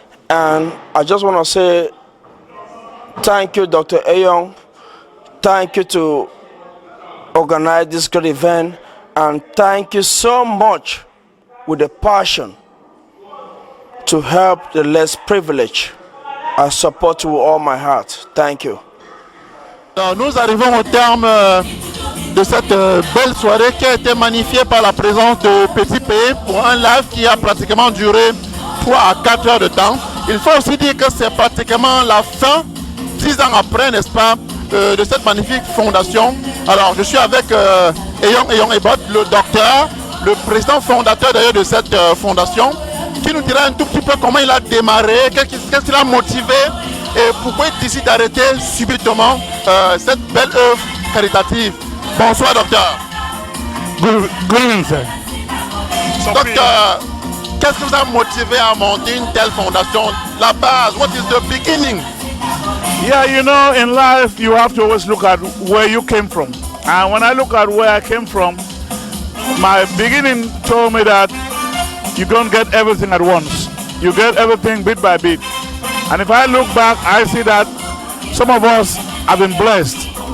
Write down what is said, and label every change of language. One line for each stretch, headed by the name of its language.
English: And I just want to say thank you, Dr. Ayong. Thank you to organize this great event, and thank you so much with a passion to help the less privileged. I support you with all my heart. Thank you.
French: Alors, nous arrivons au terme de cette belle soirée qui a été magnifiée par la présence de Petit Pays pour un live qui a pratiquement duré 3 à 4 heures de temps. Il faut aussi dire que c'est pratiquement la fin, 10 ans après, n'est-ce pas, de cette magnifique fondation. Alors, je suis avec Eyong Ebot, le docteur, le président fondateur d'ailleurs de cette fondation, qui nous dira un tout petit peu comment il a démarré, qu'est-ce qui l'a motivé et pourquoi il décide d'arrêter subitement cette belle œuvre caritative. Bonsoir, docteur.
English: Good evening, sir.
French: Docteur, qu'est-ce qui vous a motivé à monter une telle fondation? La base,
English: what is the beginning? Yeah, you know, in life you have to always look at where you came from. And when I look at where I came from, my beginning told me that you don't get everything at once. You get everything bit by bit. And if I look back, I see that some of us have been blessed.